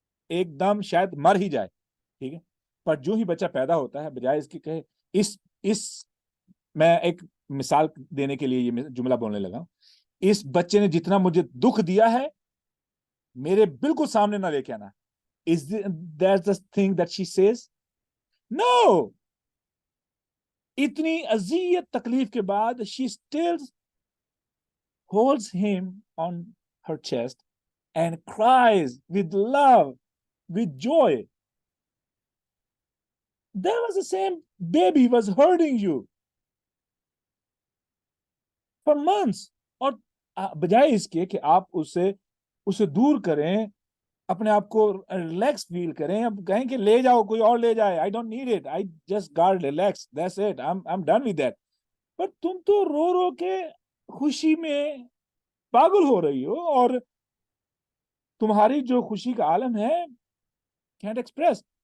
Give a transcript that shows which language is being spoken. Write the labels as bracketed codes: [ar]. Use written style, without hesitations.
[ur] ایک دم شاید مر ہی جائے، ٹھیک ہے، پر جو ہی بچہ پیدا ہوتا ہے، بجائے اس کی کہے اس میں ایک مثال دینے کے لیے یہ جملہ بولنے لگا، اس بچے نے جتنا مجھے دکھ دیا ہے میرے بالکل سامنے نہ لے کے آنا۔ [en] Is that the thing that she says? No! [ur] اتنی اذیت تکلیف کے بعد [en] she still holds him on her chest and cries with love with joy. There was the same baby was hurting you for months. [ur] اور بجائے اس کے کہ آپ اسے دور کریں, اپنے آپ کو ریلیکس فیل کریں, اب کہیں کہ لے جاؤ, کوئی اور لے جائے, [en] I don't need it, I just got relaxed, that's it, I'm done with that. [ur] پر تم تو رو رو کے خوشی میں پاگل ہو رہی ہو, اور تمہاری جو خوشی کا عالم ہے [en] can't express.